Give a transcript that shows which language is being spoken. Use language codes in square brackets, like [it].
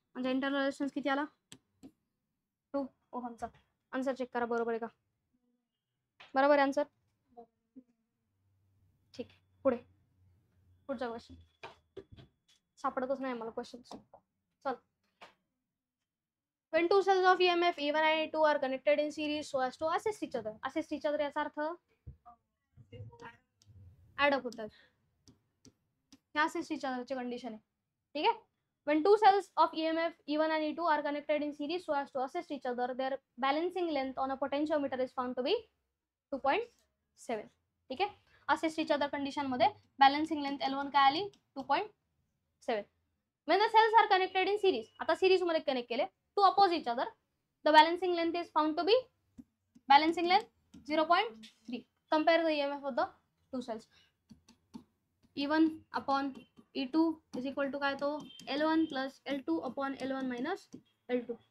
[mr] म्हणजे internal resistance किती आला 2 ओहमचा. आन्सर चेक करा बरोबर आहे का, बरोबर आहे आन्सर. ठीक आहे. पुढे पुढचा क्वेश्चन सापडतच नाही मला क्वेश्चन. चल. [en] when two cells of EMF E1 and E2 are connected in series so as to assist each other. assist each other [mr] याचा अर्थ ऍड अप होतात. हे [en] assist each other [mr] ची कंडिशन आहे. ठीक आहे. [en] when two cells of EMF E1 and E2 are connected in series so as to assist each other, their balancing length on a potentiometer is found to be 2.5. [mr] 2.7. ठीक आहे. असेच each other condition मध्ये balancing length L1 काय आली 2.7. [en] when the cells are connected in series, [mr] आता series मध्ये connect केले [en] To oppose each other, the balancing length is found to be balancing length 0.3. compare the EMF of the two cells. E1 upon E2 is equal to [mr] काय तो [en] L1 plus L2 upon L1 minus L2.